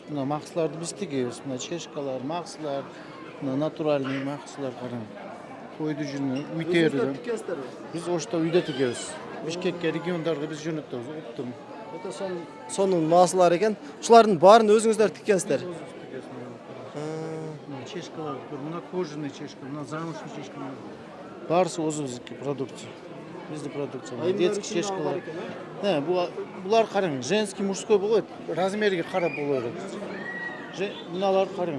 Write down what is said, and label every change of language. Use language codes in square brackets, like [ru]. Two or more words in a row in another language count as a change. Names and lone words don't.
[ky] Мына максыларды биз тигебиз. Мына чешкалар, максылар, мына натуральный максылар караң. Койду жүнү, үй териден. Биз Ошто үйдө тигебиз. Бишкекке, региондарга биз жөнөтөбүз. Уктум. Өтө сонун маасылар экен. Ушулардын баарын өзүңүздөр тиккенсиздер. Мына чешкалар, мына кожаный чешка, мына замшный чешка. [kk] Барысы өзіміздікі продукция. Бізді продукция. Детский чешкалар. Бұлар қараңыз, [ru] женский, мужской [kk] болады, размерге қарап болады. Мыналар қараңыз.